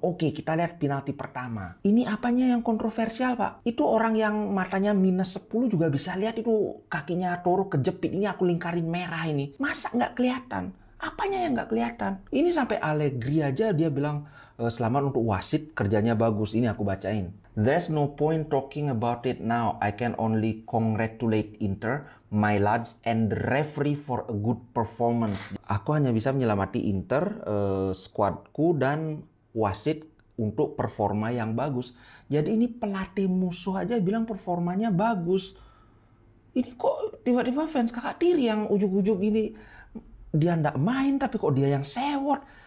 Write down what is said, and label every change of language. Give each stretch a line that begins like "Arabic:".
Indonesian: Oke, kita lihat penalti pertama. Ini apanya yang kontroversial, Pak? Itu orang yang matanya minus 10 juga bisa lihat itu kakinya Toro kejepit. Ini aku lingkarin merah ini. Masa nggak kelihatan? Apanya yang nggak kelihatan? Ini sampai Allegri aja dia bilang selamat untuk wasit, kerjanya bagus. Ini aku bacain.
English: There's no point talking about it now. I can only congratulate Inter, my lads, and the referee for a good performance.
Indonesian: Aku hanya bisa menyelamati Inter, skuadku, dan wasit untuk performa yang bagus. Jadi ini pelatih musuh aja bilang performanya bagus. Ini kok tiba-tiba fans kakak tiri yang ujuk-ujuk ini. Dia nggak main tapi kok dia yang sewot.